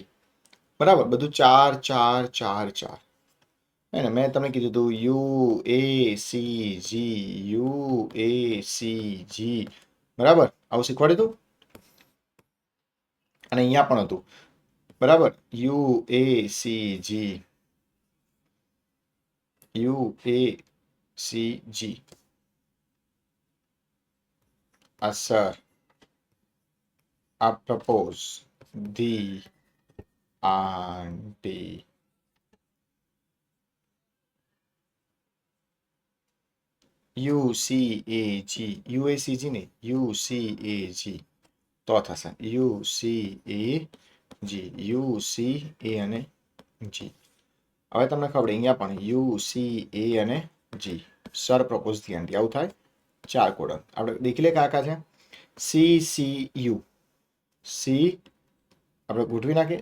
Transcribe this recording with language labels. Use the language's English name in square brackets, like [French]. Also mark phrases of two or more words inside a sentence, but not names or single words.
[Gujarati] બરાબર, બધું 4 4 4 4 હે ને. મેં તમને કીધું હતું UACG UACG, બરાબર, આવું શીખવાડ્યું હતું. અને અહીંયા પણ હતું, બરાબર, [English] UACG UACG sir, I propose the auntie. [Gujarati] UCAG UACG નહીં, UCAG તો થશે UCAG UCA અને G. હવે તમને ખબર અહીંયા પણ UCA અને G, [English] sir propose the auntie, [Gujarati] આવું થાય. 4 કોડન આપણે દેખી લે કયા કયા છે. CCU C આપણે ગોઠવી નાખીએ.